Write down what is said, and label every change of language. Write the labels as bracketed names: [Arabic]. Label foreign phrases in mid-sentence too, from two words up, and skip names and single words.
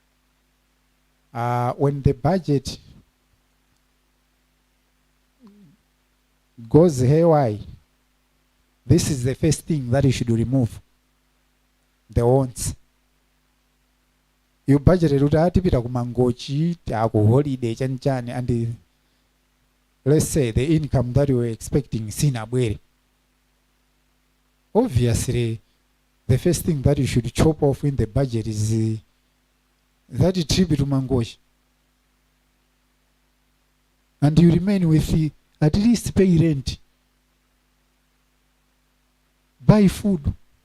[English] When the budget goes haywire, this is the first thing that you should remove. The wants. You budgeted [Nyanja] utapita kumangochi, ku holiday chani, [English] and let's say the income that you were expecting sinabwere. Obviously, the first thing that you should chop off in the budget is that trip to Mangosh. And you remain with at least pay rent, buy food.